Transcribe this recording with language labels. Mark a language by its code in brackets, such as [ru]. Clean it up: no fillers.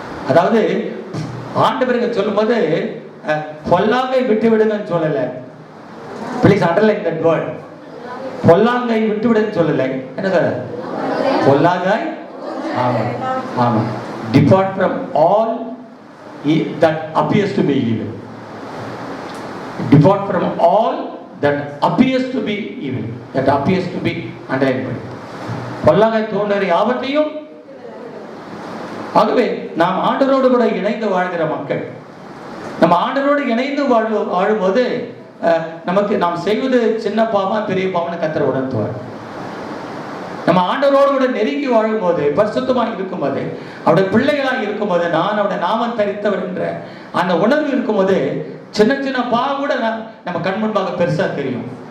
[ta] அதாவது ஆண்டவருக்கு சொல்லும் போது பொல்லாங்கை விட்டு விடுங்கன்னு சொல்லல. [en] Please underline that word. [ta] பொல்லாங்கை விட்டு விடுன்னு சொல்லல. என்ன சார்? பொல்லாங்காய். ஆமா ஆமா. [en] Depart from all that appears to be evil. Depart from all that appears to be evil. That appears to be underlined. [ta] பொல்லாங்காய் தோன்றுகிற யாவற்றையும். ஆகவே நாம் ஆண்டவரோடு கூட இணைந்து வாழ்கிற மக்கள், நம்ம ஆண்டவரோடு இணைந்து வாழும்போது நமக்கு நாம் செய்வது சின்ன பாவமா பெரிய பாவம்னு கர்த்தர் உணர்த்துவார். நம்ம ஆண்டவரோடு கூட நெருங்கி வாழும்போது, பரிசுத்தமாக இருக்கும்போது, அவருடைய பிள்ளைகளாக இருக்கும்போது, நான் அவருடைய நாமம் தரித்தவர் என்ற அந்த உணர்வு இருக்கும்போது சின்ன சின்ன பாவம் கூட நம்ம கண் முன்பாக பெருசா தெரியும்.